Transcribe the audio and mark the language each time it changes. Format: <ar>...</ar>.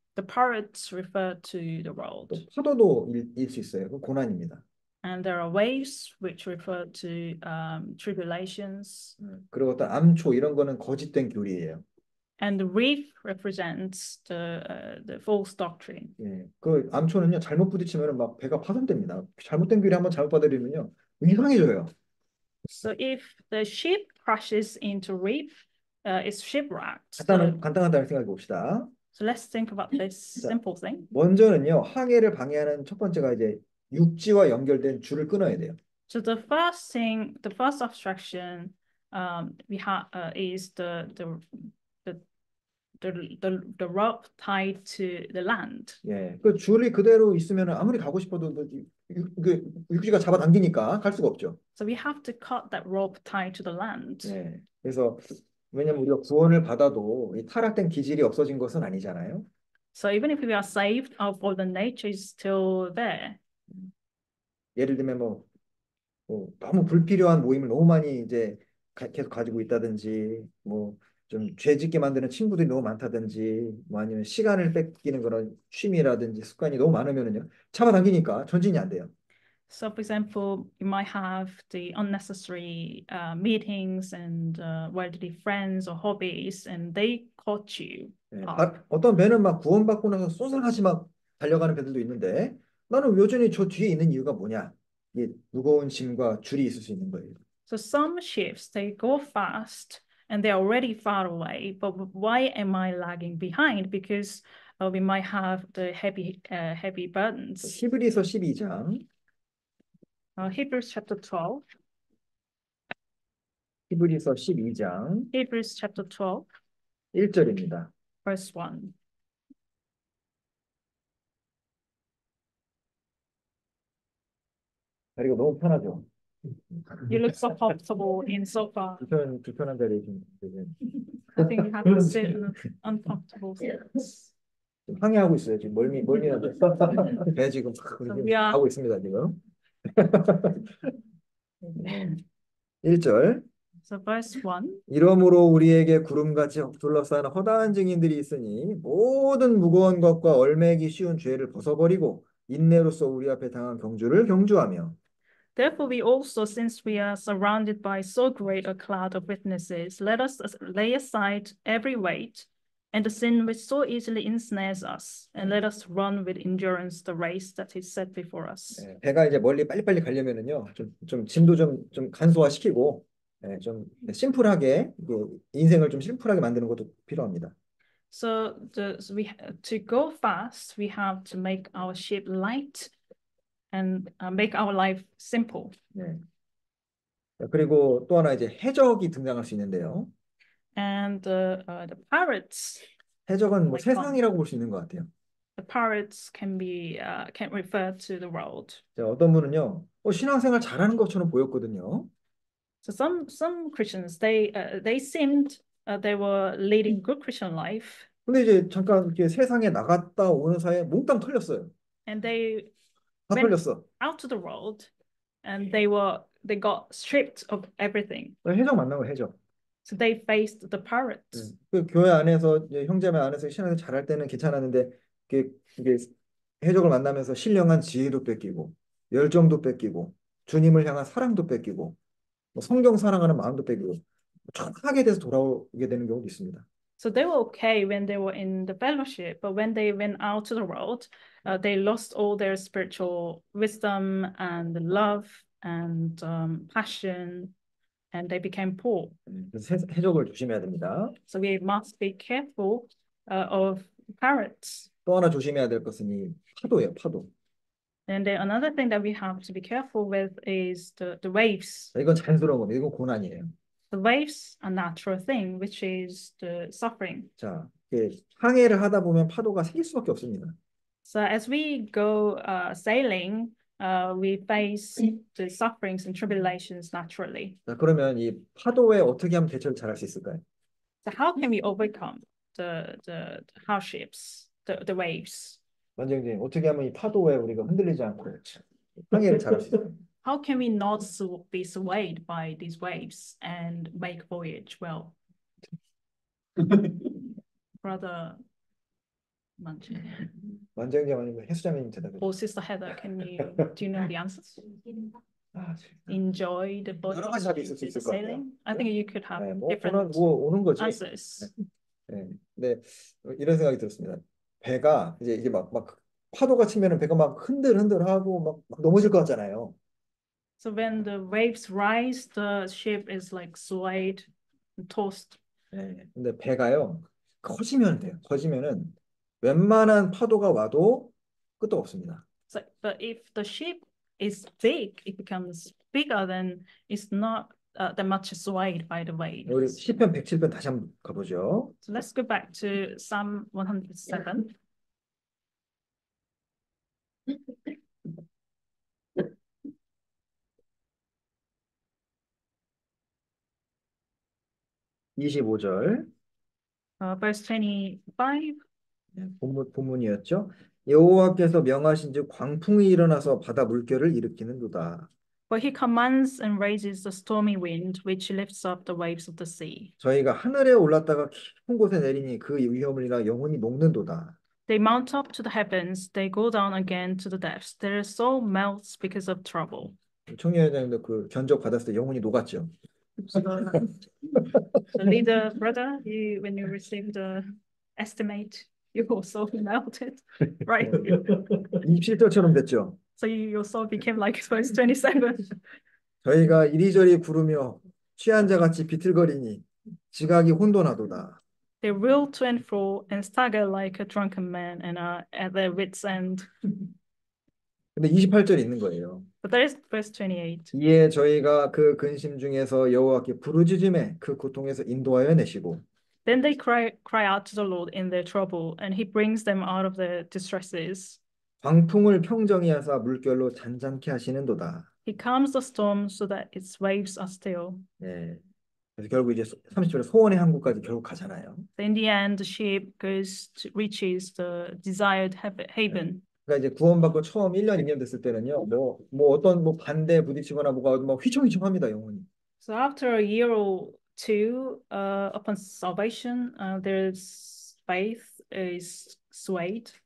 <en>The pirates refer to the world.</en> <ko>또 파도도 일 수 있어요. 그 고난입니다.</ko> <en>And there are waves which refer to tribulations.</en> <ko>그리고 어떤 암초 이런 거는 거짓된 교리예요.</ko> <en>And the reef represents the false doctrine.</en> <ko>예, 그 암초는요 잘못 부딪히면 막 배가 파손됩니다. 잘못된 교리 한번 잘못 받아들이면요 이상해져요.</ko> <en>So if the ship crashes into reef, it's shipwrecked.</en> <ko>간단하다는 생각해 봅시다.</ko> <en>So let's think about this</en> <ko>자,</ko> <en>simple thing.</en> <ko>먼저는요 항해를 방해하는 첫 번째가 이제 육지와 연결된 줄을 끊어야 돼요.</ko> <en>So the first thing, the first obstruction we have is the the rope tied to the land.</en> <ko>예, 그 줄이 그대로 있으면 아무리 가고 싶어도 육지가 잡아당기니까 갈 수가 없죠.</ko> <en>So we have to cut that rope tied to the land.</en> <ko>예, 그래서 왜냐면 우리가 구원을 받아도 이 타락된 기질이 없어진 것은 아니잖아요.</ko> <en>So even if we are saved, our fallen nature is still there.</en> <ko>예를 들면 너무 불필요한 모임을 너무 많이 이제 계속 가지고 있다든지 뭐 좀 죄짓게 만드는 친구들이 너무 많다든지 뭐 아니면 시간을 뺏기는 그런 취미라든지 습관이 너무 많으면은요 잡아당기니까 전진이 안 돼요.</ko> <en>So, for example, you might have the unnecessary meetings and worldly friends or hobbies, and they caught you</en> <ko>예,</ko> <en>up.</en> <ko>어떤 배는 막 구원받고 나서 쏘살하지 막 달려가는 배들도 있는데 나는 여전히 저 뒤에 있는 이유가 뭐냐? 이 무거운 짐과 줄이 있을 수 있는 거예요.</ko> <en>So some ships, they go fast and they're already far away, but why am I lagging behind? Because we might have the heavy burdens.</en> <ko>히브리서 12장</ko> <en>Hebrews chapter 12.</en> <ko>히브리서 12장</ko> <en>Hebrews chapter 12,</en> <ko>1절입니다.</ko> <en>verse 1.</en> <ko>다리가 너무 편하죠.</ko> <en>You look so comfortable in sofa.</en> <ko>불편한 자리에 좀</ko> <en>I think you have to sit in an uncomfortable seat.</en> <ko>항해하고 있어요. 지금 멀미나죠. 배 지금 야. 가고 있습니다. 지금. 1절</ko> <en>So verse 1.</en> <ko>이러므로 우리에게 구름같이 둘러싸는 허다한 증인들이 있으니 모든 무거운 것과 얼매기 쉬운 죄를 벗어버리고 인내로써 우리 앞에 당한 경주를 경주하며</ko> <en>Therefore, we also, since we are surrounded by so great a cloud of witnesses, let us lay aside every weight and the sin which so easily ensnares us, and let us run with endurance the race that is set before us.</en> <ko>배가 이제 멀리 빨리빨리 가려면은요 좀 짐도 좀 간소화시키고 좀 심플하게 인생을 좀 심플하게 만드는 것도 필요합니다.</ko> <en>So to go fast, we have to make our ship light and make our life simple.</en> <ko>네. 그리고 또 하나 이제 해적이 등장할 수 있는데요.</ko> <en>And the pirates.</en> <ko>해적은 뭐 세상이라고 볼 수 있는 것 같아요.</ko> <en>The pirates can refer to the world.</en> <ko>자, 어떤 분은요, 신앙생활 잘하는 것처럼 보였거든요.</ko> <en>So some Christians they seemed they were leading good Christian life.</en> <ko>근데 이제 잠깐 이렇게 세상에 나갔다 오는 사이에 몽땅 털렸어요.</ko> <en>And they</en> <ko>다</ko> <en>went</en> <ko>털렸어.</ko> <en>out to the world, and they got stripped of everything.</en> <ko>해적 만난 거예요, 해적.</ko> <en>So they faced the pirates.</en> <ko>그 교회 안에서 형제매 안에서 신앙을 잘할 때는 괜찮았는데 이게 해적을 만나면서 신령한 지혜도 뺏기고 열정도 뺏기고 주님을 향한 사랑도 뺏기고 뭐 성경 사랑하는 마음도 뺏기고 천하게 돼서 돌아오게 되는 경우도 있습니다.</ko> <en>So they were okay when they were in the fellowship, but when they went out to the world, they lost all their spiritual wisdom and love and passion, and they became poor.</en> <ko>그래서 해적을 조심해야 됩니다.</ko> <en>So we must be careful of pirates.</en> <ko>또 하나 조심해야 될 것은 이 파도예요, 파도.</ko> <en>And then another thing that we have to be careful with is the waves.</en> <ko>이건 자연스러운 겁니다. 이건 고난이에요.</ko> <en>The waves are a natural thing, which is the suffering.</en> <ko>자, 항해를 하다 보면 파도가 생길 수밖에 없습니다.</ko> <en>So as we go sailing, we face the sufferings and tribulations naturally.</en> <ko>자, 그러면 이 파도에 어떻게 하면 대처를 잘할 수 있을까요?</ko> <en>So how can we overcome the hardships, the waves?</en> <ko>원장님, 어떻게 하면 이 파도에 우리가 흔들리지 않고 항해를 잘할 수 있을까요?</ko> <en>How can we not be swayed by these waves and make voyage well? Brother Manche</en> <ko>완전히 아니면 해수자매님 대답해</ko> <en>or</en> <ko>주세요.</ko> <en>Sister Heather, do you know the answers?</en> <ko>아,</ko> <en>Enjoy the boat</en> <ko>여러 가지 답이 있을 수</ko> <en>the</en> <ko>있을 것 같아요.</ko> <en>sailing? I think you could have</en> <ko>네, 뭐</ko> <en>different</en> <ko>오는 거지.</ko> <en>answers.</en> <ko>네. 네. 이런 생각이 들었습니다. 배가 이제 이게 막 파도가 치면은 배가 막 흔들흔들하고 막 넘어질 것 같잖아요.</ko> <en>So when the waves rise, the ship is like swayed and tossed.</en> <ko>네. 근데 배가요 커지면 돼요. 커지면은 웬만한 파도가 와도 끄떡 없습니다.</ko> <en>So, but if the ship is big, it becomes bigger, then it's not that much swayed by the</en> <ko>우리</ko> <en>waves.</en> <ko>시편 107편 다시 한번 가보죠.</ko> <en>So let's go back to Psalm 107.</en> <ko>25절</ko> <en>Verse 25.</en> <ko>본문이었죠. 여호와께서 명하신즉 광풍이 일어나서 바다 물결을 일으키는도다.</ko> <en>For he commands and raises the stormy wind, which lifts up the waves of the sea.</en> <ko>저희가 하늘에 올랐다가 깊은 곳에 내리니 그 위험을 인하 영혼이 녹는도다.</ko> <en>They mount up to the heavens, they go down again to the depths. Their soul melts because of trouble.</en> <ko>청년회장님도 그 견적 받았을 때 영혼이 녹았죠.</ko> <en>So the leader, brother, when you received the estimate, you also melted, right?</en> <ko>27절처럼 됐죠.</ko> <en>So your soul became like verse 27.</en> <ko>저희가 이리저리 구르며 취한 자 같이 비틀거리니 지각이 혼돈하도다.</ko> <en>They roll to and fro and stagger like a drunken man and are at their wits' end.</en> <ko>근데 28절 있는 거예요.</ko> <en>But there is verse 28.</en> <ko>이에 저희가 그 근심 중에서 여호와께 부르짖음에 그 고통에서 인도하여 내시고</ko> <en>Then they cry out to the Lord in their trouble, and he brings them out of their distresses.</en> <ko>광풍을 평정히 하사 물결로 잔잔케 하시는도다.</ko> <en>He calms the storm so that its waves are still.</en> <ko>네. 그래서 결국 이제 30절에 소원의 항구까지 결국 가잖아요.</ko> <en>So in the end, the ship reaches the desired haven.</en> <ko>그러니까 이제 구원받고 처음 1년, 2년 됐을 때는요. 뭐 어떤 뭐 반대에 부딪히거나 뭐가 막 휘청휘청합니다, 영혼이.</ko> <en>So after a year or two, upon salvation, there's faith is swayed.</en>